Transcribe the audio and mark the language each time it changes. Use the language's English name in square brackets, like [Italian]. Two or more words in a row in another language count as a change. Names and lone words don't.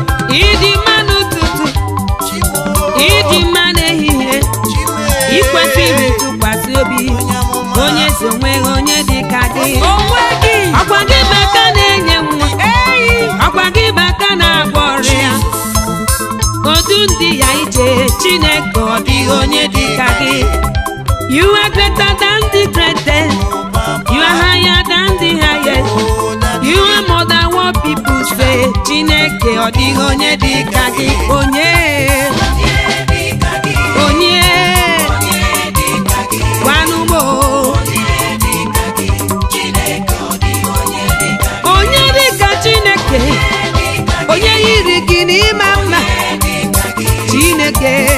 [Igbo] Ị dị mma n'ụtụtụ, ị dị mma n'ehihie, ị kwesịrị ntụkwasị obi, onye ezi onweghị onye dị ka gị. Ọkwa gị bụ aka na-enye nwa, ọkwa gị bụ aka na-agwọ ọrịa. Odu ndị ya ije, Chineke, ọ dịghị onye dị ka gị. [English] You are greater than the greatest. You are higher than the highest. You are more than what people say. [Igbo] Chineke, ọ dịghị onye dị ka gị. Onye? Onye? Gwanụ m o. Onye dị ka Chineke? Onye yiri gị n'ịma mma? Chineke.